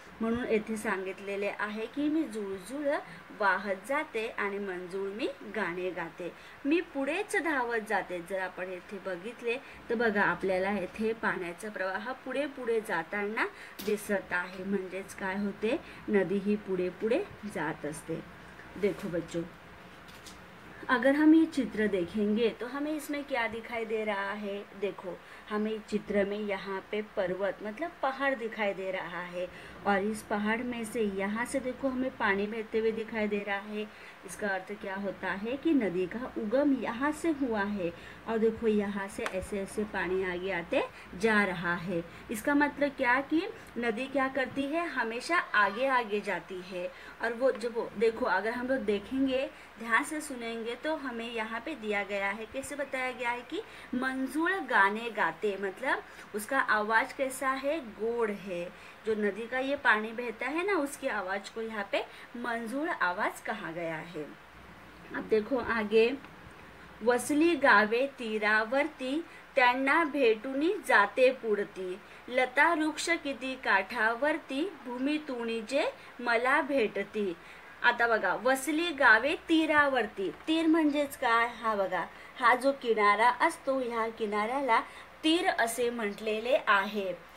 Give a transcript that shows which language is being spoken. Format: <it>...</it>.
<mr>म्हणून येथे सांगितलेले आहे की मी जुळजुळ वाहत जाते आणि मंजुळ मी गाणे गाते, मी पुढेच धावत जाते। जर आपण येथे बघितले तर बघा, आपल्याला येथे पाण्याचा प्रवाह पुढे पुढे जाताना दिसत आहे, म्हणजेच काय होते, नदी ही पुढे पुढे जात असते।</mr> <hi>देखो बच्चों, अगर हम ये चित्र देखेंगे तो हमें इसमें क्या दिखाई दे रहा है। देखो, हमें चित्र में यहाँ पे पर्वत मतलब पहाड़ दिखाई दे रहा है, और इस पहाड़ में से यहाँ से देखो हमें पानी बहते हुए दिखाई दे रहा है। इसका अर्थ क्या होता है कि नदी का उगम यहाँ से हुआ है और देखो यहाँ से ऐसे ऐसे पानी आगे आते जा रहा है। इसका मतलब क्या कि नदी क्या करती है, हमेशा आगे आगे जाती है। और वो जब देखो अगर हम लोग देखेंगे, ध्यान से सुनेंगे तो हमें यहाँ पे दिया गया है, कैसे बताया गया है कि</hi> <mr>मंजूल गाने गाते,</mr> <hi>मतलब उसका आवाज कैसा है, गोड़ है। जो नदी का ये पानी बहता है ना, उसकी आवाज को यहाँ पे मंजूल आवाज कहा गया है।</hi> <mr>अब देखो आगे, वसली गावे तीरावरती, त्यांना भेटूनी जाते पुढती, लता वृक्ष किती काठावरती, भूमी तुणी जे मला भेटती। आता बघा, वसली गावे तीरावरती, तीर म्हणजेच काय, हा बघा हा जो किनारा असतो, ह्या किनाऱ्याला तीर असे म्हटलेले आहे।</mr>